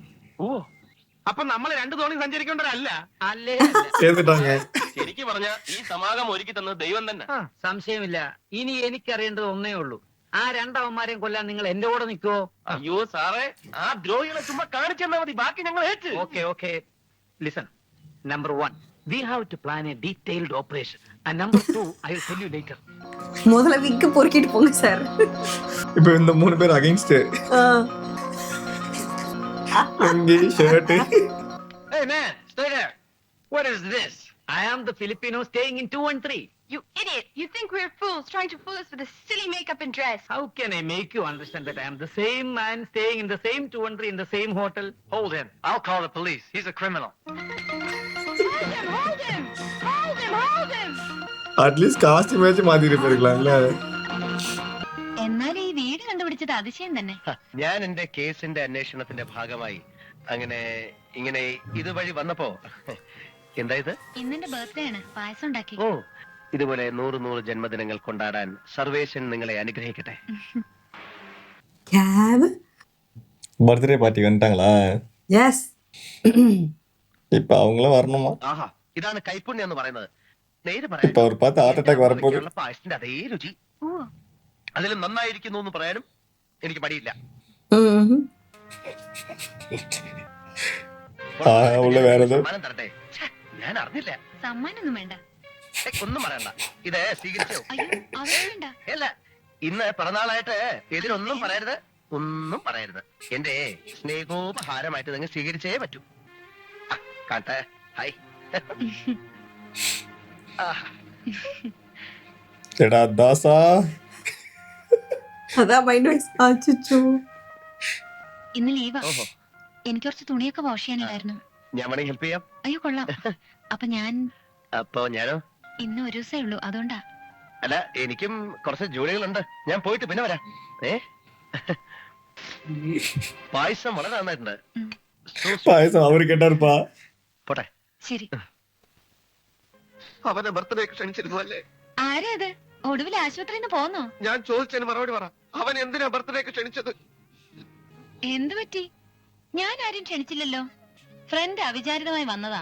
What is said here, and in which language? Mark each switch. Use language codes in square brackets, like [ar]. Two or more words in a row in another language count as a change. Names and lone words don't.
[ml] ഓ, അപ്പൊ നമ്മൾ 2 തോണി സഞ്ചരിക്കേണ്ടവരല്ല അല്ലേ? ശരിക്കും പറഞ്ഞ ഈ സമാഗം ഒരുക്കി തന്നത് ദൈവം തന്നെ. സംശയമില്ല. ഇനി എനിക്കറിയേണ്ടത് ഒന്നേ ഉള്ളൂ, ആ 2 അവന്മാരെയും കൊല്ലാൻ നിങ്ങൾ എന്റെ കൂടെ നിൽക്കുവോ? അയ്യോ സാറേ, ആ ദ്രോഹികളെ ചുമ്മാ കാണിച്ചെന്നാ മതി, ബാക്കി ഞങ്ങൾ ഏറ്റ്. [en] Okay. Listen. Number 1, we have to plan a detailed operation. And number 2, I will tell you later. [ta] முதல்ல விக்கு பொறுக்கிட்டு போங்க சார். இப்ப இந்த 3 பேர் [en] against shirt. Hey man, stay there. What is this? I am the Filipino staying in 2 and 3. You idiot! You think we're fools trying to fool us with a silly makeup and dress? How can I make you understand that I am the same man staying in the same 2 and 3 in the same hotel? Hold him. I'll call the police. He's a criminal. Hold him! Hold him! at least costume match [ta] மாத்தி இருப்பாருங்களா? [ml] എന്നാൽ ഈ വീട് കണ്ടുപിടിച്ചത് അതിശയം തന്നെ. ഞാൻ എന്റെ കേസിന്റെ അന്വേഷണത്തിന്റെ ഭാഗമായി അങ്ങനെ ഇങ്ങനെ ഇതുവഴി വന്നപ്പോ എന്താ ഇത്? ഇന്നെന്റെ ബർത്ത്ഡേ ആണ്, പായസം ഉണ്ടാക്കി. ഓ, ഇതുപോലെ 100 ജന്മദിനങ്ങൾ കൊണ്ടാടാൻ സർവേശൻ നിങ്ങളെ അനുഗ്രഹിക്കട്ടെ. கேவ் [ta] பர்த்டே பார்ட்டி வந்துட்டாங்களா? எஸ். இப்ப அவங்களும் வரணுமா? [ml] ആഹാ, ഇതാണ് കൈപ്പുണ്യം എന്ന് പറയുന്നത്. നേര് [ta] இப்ப அவர் பார்த்து [en] heart attack [ta] வரப்போகுது. [ml] പറയാൻ പായസത്തിന്റെ അതേ രുചി, ഓ, അതിലും നന്നായിരിക്കുന്നു എന്ന് പറയാനും എനിക്ക് മടിയില്ല. ഉള്ള വേറെ ഏതോ സമ്മാനം തരട്ടെ? ഛെ, ഞാൻ അറിഞ്ഞില്ല. സമ്മാനൊന്നും വേണ്ട. ഒന്നും പറയണ്ട, ഇത് സ്വീകരിച്ചോ? അയ്യോ, അവരെ വേണ്ട. അല്ല, ഇന്ന് പിറന്നാളായിട്ട് എതിരൊന്നും പറയരുത്, ഒന്നും പറയരുത്. എന്റെ സ്നേഹോപഹാരമായിട്ട് നിങ്ങൾ സ്വീകരിച്ചേ പറ്റൂ. കാട്ടെ, ഹായ്. എടാ ദാസാ, [ta] அதான் [en] mind voice. [ta] அச்சச்சோ. [ml] ഇന്ന് ലീവാ. ഓഹോ, എനിക്ക് കുറച്ച് തുണിയൊക്കെ വാഷ് ചെയ്യാനുണ്ടായിരുന്നു. ഞാൻ വേണമെങ്കിൽ ഹെൽപ്പ് ചെയ്യാം. അയ്യോ കൊള്ളാം. അപ്പൊ ഞാൻ അപ്പൊ ഞാനോ? ഇന്ന് ഒരു ദിവസമേ ഉള്ളൂ, അതുകൊണ്ടാ. അല്ല, എനിക്കും കുറച്ച് ജോലികളുണ്ട്. ഞാൻ പോയിട്ട് പിന്നെ വരാം. പായസം വളരെ നന്നായിട്ടുണ്ട്. [ta] பாயசம் அவரு கேட்டாருப்பா. [ml] പോട്ടെ. ശരി. അവന്റെ ബർത്ത്ഡേ ക്ഷണിച്ചിരുന്നു അല്ലേ? ആരാ അത്? ഒടുവിൽ ആശുപത്രിയിൽ നിന്ന് പോന്നോ? ഞാൻ ചോദിച്ചതിന് മറുപടി പറ. അവൻ എന്തിനാ ബർത്ത്ഡേ ക്ഷണിച്ചത്? എന്തു പറ്റി? ഞാൻ ആരും ക്ഷണിച്ചില്ലല്ലോ. ഫ്രണ്ട് അവിചാരിതമായി വന്നതാ.